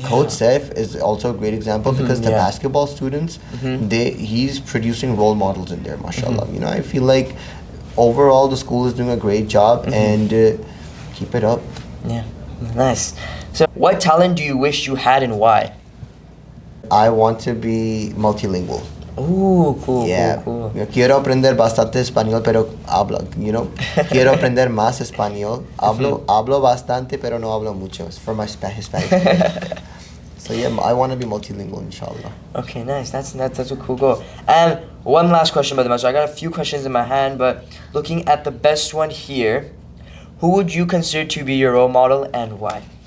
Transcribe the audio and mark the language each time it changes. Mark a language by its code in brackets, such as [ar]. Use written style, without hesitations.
[en] Coach Saif is also a great example, because the basketball students, he's producing role models in there, mashallah. I feel like overall the school is doing a great job, and keep it up. Nice. So what talent do you wish you had, and why? I want to be multilingual. Ooh, cool, Yeah. cool. [es] Quiero aprender bastante español, pero hablo, quiero aprender más español. Hablo bastante, pero no hablo mucho. [en] It's for my Hispanic speakers. So yeah, I want to be multilingual, inshallah. Okay, nice. That's a cool goal. And one last question, Brother Mazhar. I got a few questions in my hand, but looking at the best one here, who would you consider to be your role model and why?